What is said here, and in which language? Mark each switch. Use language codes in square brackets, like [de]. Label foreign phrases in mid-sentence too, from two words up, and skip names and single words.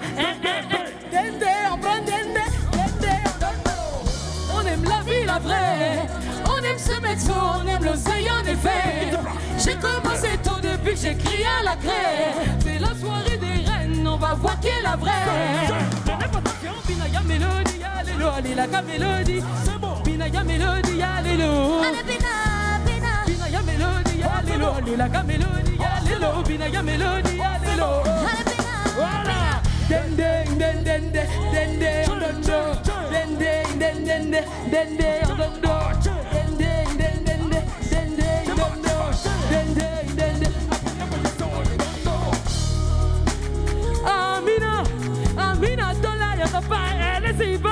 [fr] Dende, on prend dende. On aime la vie, la vraie. On aime se mettre sous, on aime l'oseille en effet. J'ai commencé tôt depuis que j'ai crié à la craie. C'est la soirée des reines, on va voir qui est la vraie. Binaya Mélodie, allélo, alléla Mélodie. C'est bon. Binaya Mélodie, allélo. Binaya Mélodie, allélo, alléla Mélodie, allélo. Binaya Mélodie, allélo. Voilà. Dende, dende, dende, dende, dende, dende, dende. dende, dende, dondo. Dende, dende, dende, dondo. Dende, dende. [ln] Amina, Amina, tola ya papa, [fr] elle s'y va.